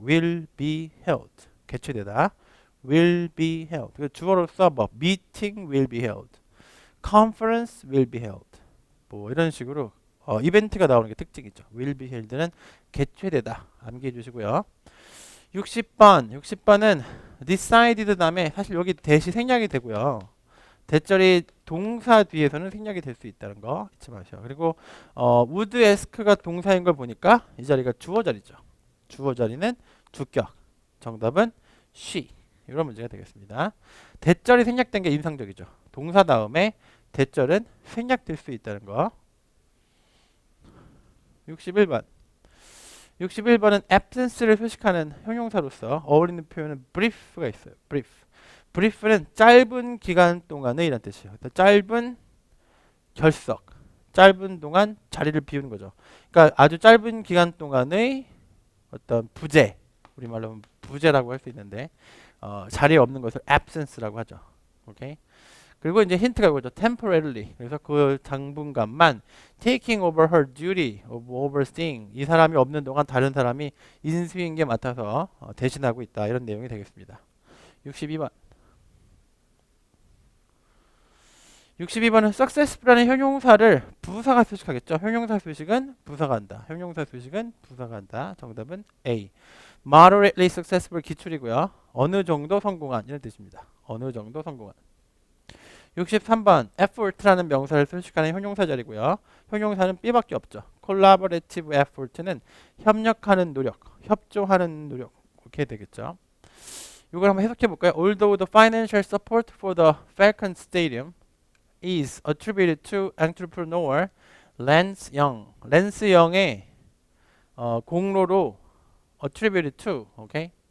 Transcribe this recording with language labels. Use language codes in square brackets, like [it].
[ko] will be held 개최되다. will be held 주어로서 뭐 [en] meeting will be held, conference will be held [ko] 뭐 이런 식으로 이벤트가 나오는 게 특징이죠. will be held는 개최되다 암기해 주시고요. 60번은 decided 다음에 사실 여기 대시 생략이 되고요. 대절이 동사 뒤에서는 생략이 될 수 있다는 거 잊지 마세요. 그리고 would ask가 동사인 걸 보니까 이 자리가 주어 자리죠. 주어 자리는 주격. 정답은 she. 이런 문제가 되겠습니다. 대절이 생략된 게 인상적이죠. 동사 다음에 대절은 생략될 수 있다는 거. 61번. 61번은 absence를 표시하는 형용사로서 어울리는 표현은 brief가 있어요. brief는 짧은 기간 동안의 이란 뜻이에요. 짧은 결석, 짧은 동안 자리를 비우는 거죠. 그러니까 아주 짧은 기간 동안의 어떤 부재, 우리말로 하면 부재라고 할 수 있는데 자리에 없는 것을 absence라고 하죠. 오케이. 그리고 이제 힌트가 이거죠. [en] temporarily. 그래서 그 당분간만 taking over her duty of overseeing. [ko] 이 사람이 없는 동안 다른 사람이 인수인계 맡아서 대신하고 있다. 이런 내용이 되겠습니다. 62번. 62번은 successful라는 형용사를 부사가 수식하겠죠. 형용사 수식은 부사가 한다. 형용사 수식은 부사가 한다. 정답은 A. moderately successful 기출이고요. 어느 정도 성공한 이런 뜻입니다. 어느 정도 성공한. 63번 effort라는 명사를 수식하는 형용사 자리고요. 형용사는 B밖에 없죠. collaborative effort는 협력하는 노력, 협조하는 노력 이렇게 되겠죠. 이걸 한번 해석해 볼까요? [en] Although the financial support for the Falcon Stadium is attributed to entrepreneur Lance Young. [ko] 랜스 영의 공로로 attributed to, 오케이?